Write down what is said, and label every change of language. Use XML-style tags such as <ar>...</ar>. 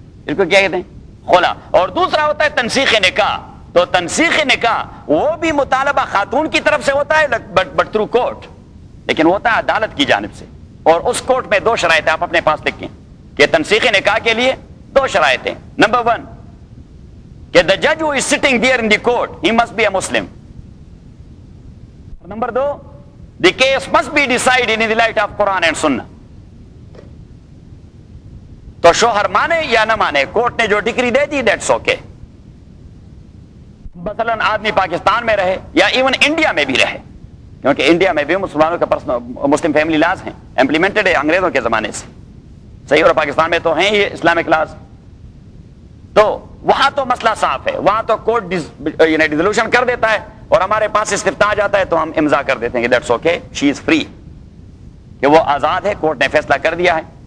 <ur>اس کو کیا کہتے ہیں؟ خلا. اور دوسرا ہوتا ہے تنسیخ نکاح. تو تنسیخ نکاح وہ بھی مطالبہ خاتون کی طرف سے ہوتا ہے</ur> <en>but through court,</en> <ur>لیکن ہوتا ہے عدالت کی جانب سے. اور اس کورٹ میں 2 شرائط آپ اپنے پاس لکھیں کہ تنسیخ نکاح کے لیے 2 شرائط ہیں. نمبر 1 کہ</ur> <en>the judge who is sitting there in the court he must be a Muslim.</en> <ur>Number 2</ur> <en>the case must be decided in the light of Quran and Sunnah.</en> <ur>تو شوہر مانے یا نہ مانے، کورٹ نے جو degree they the</ur> <en>That's okay.</en> <ur>مثلا آدمی پاکستان میں رہے یا ایون انڈیا میں بھی رہے، کیونکہ انڈیا میں بھی مسلمانوں کا مسلم فیملی لاز ہیں، امپلیمنٹڈ ہے انگریزوں کے زمانے سے. صحیح. اور پاکستان میں تو ہیں یہ اسلامک لاز. تو وہاں تو مسئلہ صاف ہے، وہاں تو کورٹ ڈیزولوشن کر دیتا ہے اور ہمارے پاس استفتاء آ جاتا ہے تو ہم امضا کر دیتے ہیں کہ</ur> <en>that's okay she is free,</en> <ur>کہ وہ آزاد ہے، کورٹ نے فیصلہ کر دیا ہے.</ur>